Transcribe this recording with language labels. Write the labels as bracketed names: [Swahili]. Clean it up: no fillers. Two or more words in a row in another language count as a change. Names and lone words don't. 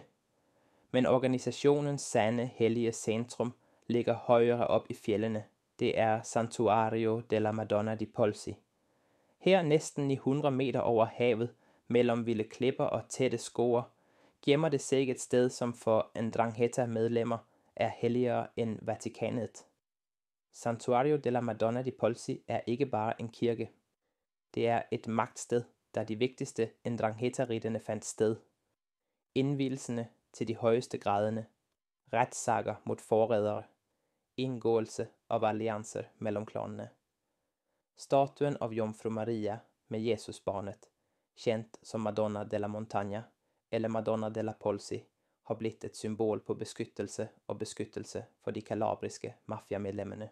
[Danish] Men organisationens sande hellige centrum ligger højere op i fjellene. Det er Santuario della Madonna di Polsi. Her næsten 900 meter over havet, mellem vilde klipper og tætte skove, gemmer det sig et sted, som for Ndrangheta-medlemmer er helligere end Vatikanet. Santuario della Madonna di Polsi er ikke bare en kirke. Det er et magtsted, der de vigtigste Ndrangheta-ritterne fandt sted. Indvielserne til de højeste graderne, retssager mod forrædere, indgåelse af alliancer mellem klanene. Statuen af Jomfru Maria med Jesusbarnet, kendt som Madonna della Montagna eller Madonna della Polsi, har blitt et symbol på beskyttelse for de kalabriske mafiamedlemmerne.